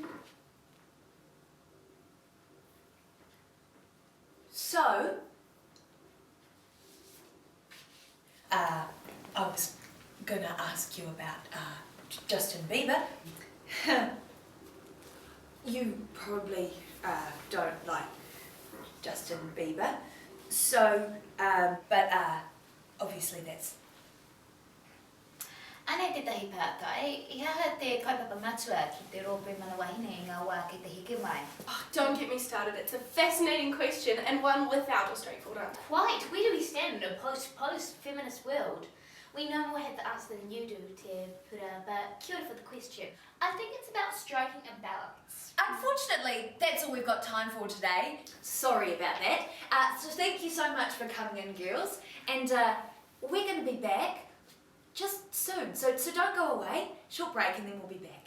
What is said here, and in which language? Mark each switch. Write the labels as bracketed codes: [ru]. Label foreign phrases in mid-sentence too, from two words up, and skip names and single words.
[en] So, I was gonna ask you about Justin Bieber. You probably don't like Justin Bieber, so, but obviously that's... [mi] Anei te tahi pātai, I aha te kaupapa matua ki te rōpū mana wahine I ngā wā ki te heke mai. [en] Oh, don't get me started. It's a fascinating question and one without a straightforward answer. Quite, where do we stand in a post-feminist world? We no more have the answer than you do, Te Pura, but [mi] kia ora [en] for the question. I think it's about striking a balance. Unfortunately, that's all we've got time for today. Sorry about that. So thank you so much for coming in, girls. And we're going to be back just soon. So don't go away. Short break and then we'll be back.